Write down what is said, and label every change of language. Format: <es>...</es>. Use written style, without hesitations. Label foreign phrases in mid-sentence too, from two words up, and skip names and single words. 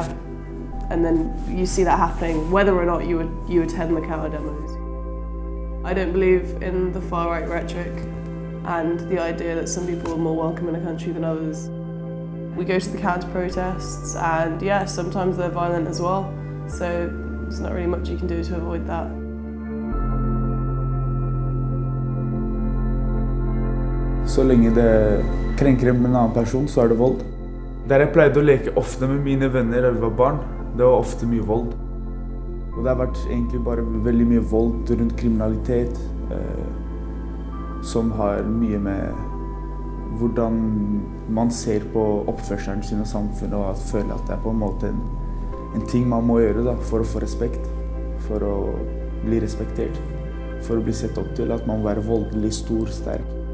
<en>And then you see that happening whether or not you attend the counter demos. I don't believe in the far-right rhetoric and the idea that some people are more welcome in a country than others. We go to the counter protests and yeah, sometimes they're violent as well. So there's not really much you can do to avoid that.</en> <no>Så lenge det krenker en annen person, så det vold. Der jeg pleide å leke ofte med mine venner da vi var barn, det var ofte mye vold. Og det har vært egentlig bare veldig mye vold rundt kriminalitet, som har mye med hvordan man ser på oppførselen sin og samfunnet, og at føler at det på en måte en ting man må gjøre da, for å få respekt, for å bli respektert, for å bli sett opp til, at man må være voldelig, stor, sterk.</no>